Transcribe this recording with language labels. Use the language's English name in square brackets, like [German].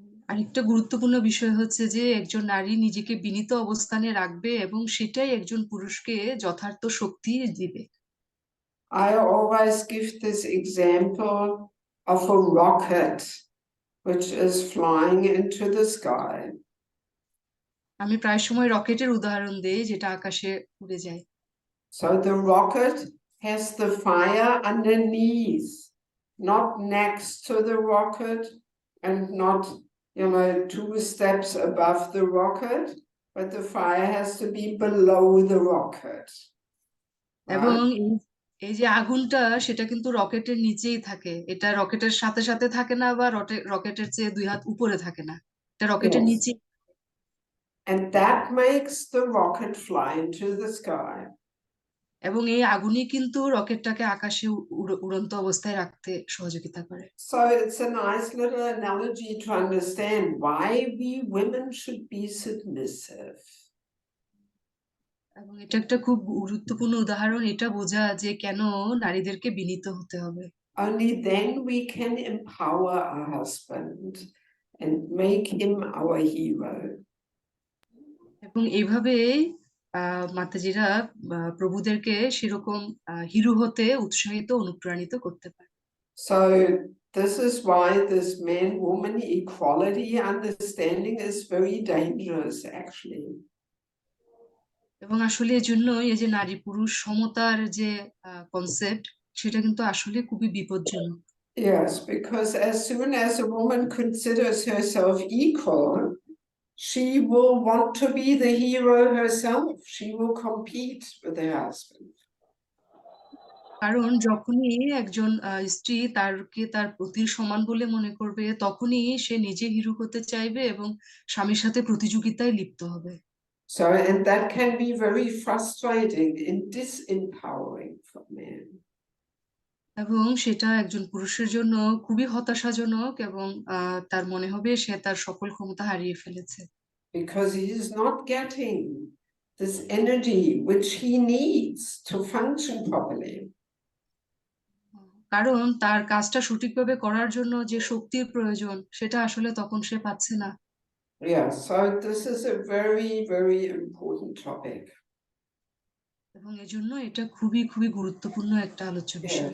[Bangla] আরেকটা গুরুত্বপূর্ণ বিষয় হচ্ছে যে একজন নারী নিজেকে বিনীত অবস্থানে রাখবে এবং সেটাই একজন পুরুষকে যথার্থ শক্তি দিবে। [English] I always give this example of a rocket which is flying into the sky. [Bangla] আমি প্রায় সময় রকেটের উদাহরণ দেই যেটা আকাশে উড়ে যায়। [English] So the rocket has the fire underneath, not next to the rocket and not, 2 steps above the rocket, but the fire has to be below the rocket. [Bangla] এবং এই যে আগুনটা সেটা কিন্তু রকেটের নিচেই থাকে, এটা রকেটের সাথে সাথে থাকে না বা রকেটের চেয়ে 2 হাত উপরে থাকে না, এটা রকেটের নিচে। [English] And that makes the rocket fly into the sky. [Bangla] এবং এই আগুনই কিন্তু রকেটটাকে আকাশে উড়ন্ত অবস্থায় রাখতে সহযোগিতা করে। [English] So it's a nice little analogy to understand why we women should be submissive. [Bangla] এবং এটা একটা খুব গুরুত্বপূর্ণ উদাহরণ, এটা বোঝা যে কেন নারীদেরকে বিনীত হতে হবে। [English] Only then we can empower our husband and make him our hero. [Bangla] এবং এইভাবেই মাতাজিরা প্রভুদেরকে সেরকম হিরো হতে উৎসাহিত অনুপ্রাণিত করতে পারে। [English] So this is why this man-woman equality understanding is very dangerous actually. [Bangla] এবং আসলে এই জন্য এই যে নারী পুরুষ সমতার যে কনসেপ্ট সেটা কিন্তু আসলে খুবই বিপজ্জনক। [English] Yes, because as soon as a woman considers herself equal, she will want to be the hero herself. She will compete with her husband. [Bangla] কারণ যখনই একজন স্ত্রী তার পতির সমান বলে মনে করবে, তখনই সে নিজে হিরো হতে চাইবে এবং স্বামীর সাথে প্রতিযোগিতায় লিপ্ত হবে। [English] So, and that can be very frustrating and disempowering for men. [Bangla] এবং সেটা একজন পুরুষের জন্য খুবই হতাশাজনক এবং তার মনে হবে সে তার সকল ক্ষমতা হারিয়ে ফেলেছে। [English] Because he is not getting this energy which he needs to function properly. [Bangla] কারণ তার কাজটা সঠিকভাবে করার জন্য যে শক্তির প্রয়োজন সেটা আসলে তখন সে পাচ্ছে না। [English] Yeah, so this is a very, very important topic. [Bangla] এবং এজন্য এটা খুবই খুবই গুরুত্বপূর্ণ একটা আলোচ্য বিষয়।